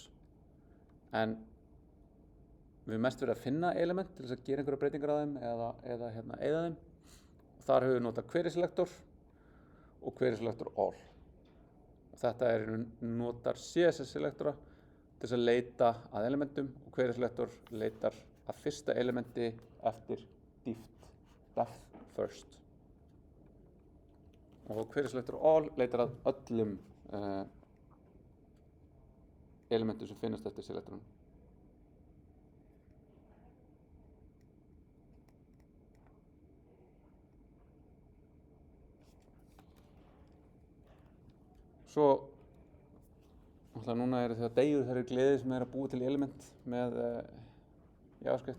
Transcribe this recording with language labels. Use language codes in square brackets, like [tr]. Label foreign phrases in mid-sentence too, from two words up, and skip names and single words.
[is] En við höfum mest verið að finna element til þess að gera einhverja breytingar á þeim eða eyða þeim. Og þar höfum við notað [en] query selector [is] og [en] query selector all. [is] Og þetta notar CSS selektora til þess að leita að elementum og [en] query selector [is] leitar að fyrsta elementi eftir [en] depth first. [is] Og [en] query selector all [is] leitar að öllum elementum sem finnast eftir selektorinn. Svo núna þegar deyjur þeirri gleði sem að búa til element með JavaScript